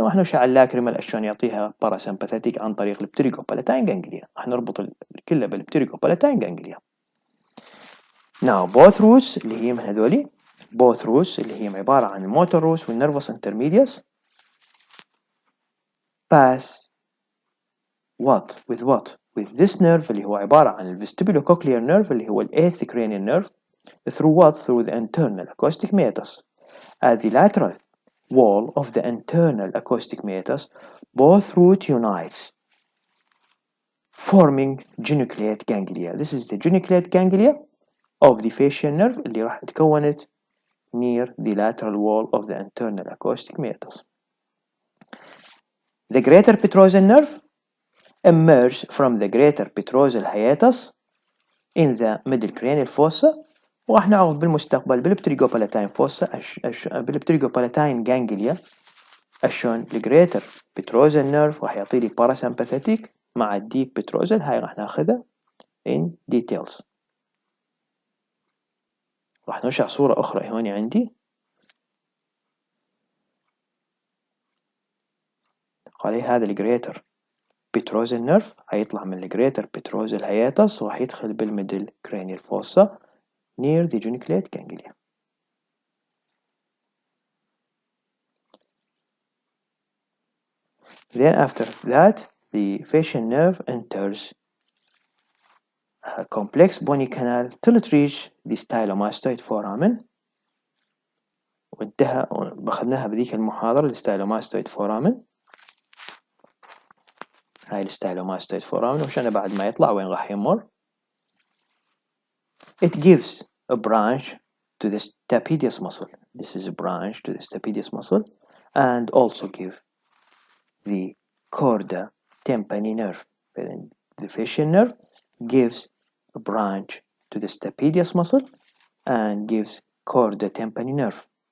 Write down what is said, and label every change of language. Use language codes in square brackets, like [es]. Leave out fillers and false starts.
[ar] واحنا وش على lacrimal شلون يعطيها parasympathetic عن طريق البتريكوبالاتين ganglia. راح نربط كله بالبتريكوبالاتين ganglia. [en] Now both roots اللي هي من هذولي both roots اللي هي عبارة عن motor roots والnervus intermedius pass with what? With this nerve اللي هو عبارة عن vestibulocochlear nerve اللي هو eighth cranial nerve through what? Through the internal acoustic meatus. At the lateral wall of the internal acoustic meatus, both root unites forming geniculate ganglia. This is the geniculate ganglia of the facial nerve اللي راح تكونت near the lateral wall of the internal acoustic meatus. The greater petrosal nerve emerge from the greater petrosal hiatus in the middle cranial fossa وراح نعرف بالمستقبل بالبتريكوبالاتين fossa بالبتريكوبالاتين ganglia شلون الجريتر petrosal nerve راح يعطي لي parasympathetic مع الديب petrosal. [ar] هاي راح ناخذها in details. راح نشع صورة أخرى هون عندي قال هذا الجريتر petrosal nerve هيطلع من الجريتر petrosal hiatus وراح يدخل بالميدل cranial fossa near the geniculate ganglia. [en] Then after that the facial nerve enters a complex bony canal till it reach the stylomastoid foramen. [ar] وانتهى أخذناها بذيك المحاضرة الستايلوماستويد فورامن. هاي الستايلوماستويد فورامن وشان بعد ما يطلع وين راح يمر. [en] It gives a branch to the stapedius muscle. This is a branch to the stapedius muscle and also give the chorda tympani nerve. The facial nerve gives a branch to the stapedius muscle and gives chorda tympani nerve.